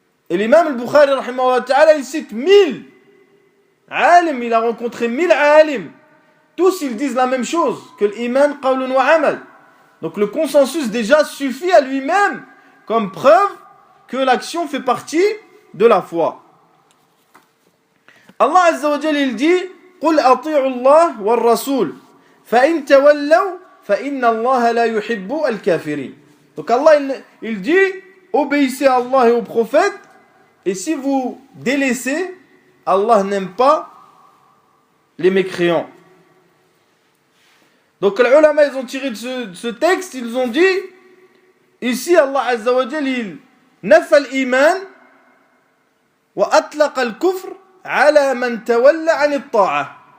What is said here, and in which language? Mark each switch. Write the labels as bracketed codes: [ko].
[fr] Et l'imam al-Bukhari, rahimahullah ta'ala, il cite 1000 alim, il a rencontré 1000 alim. Tous ils disent la même chose, que l'iman [ar] qawlun wa amal. [fr] Donc le consensus déjà suffit à lui-même comme preuve que l'action fait partie de la foi. Allah Azza wa Jalla il dit [ar] قُلْ أَطِيعُوا اللَّهَ وَالرَّسُولَ فَإِنْ تَوَلَّوْا فَإِنَّ اللَّهَ لَا يُحِبُّ الْكَافِرِينَ. [fr] Donc Allah il dit obéissez à Allah et au prophète, et si vous délaissez, Allah n'aime pas les mécréants. Donc les ulama ils ont tiré de ce texte, ils ont dit ici Allah Azza wa Jalla [ar] il nafa al-iman wa atlaqa al-kufr ala man tawalla an at-ta'a.